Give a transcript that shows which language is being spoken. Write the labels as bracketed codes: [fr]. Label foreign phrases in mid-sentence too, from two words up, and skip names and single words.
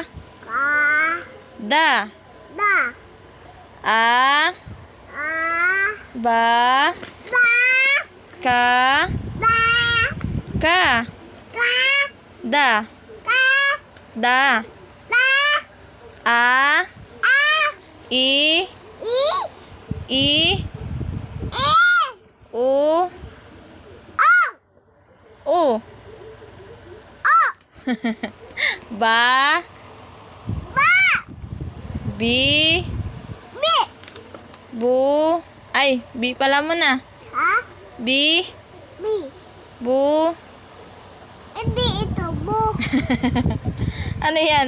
[tl] Ka. Da. Da. A. A. Ba. Ba. Ka. Ba. Ka. Ka. Da. Ka. Da. Da. A. A. I. I. I. E. U. O. U. O. Ba. Ba. Bi. Bi. Bu. Ay, bi pala mo na. Ha? Bi. Bi. Bu. Hindi ito. Bu. Ano yan?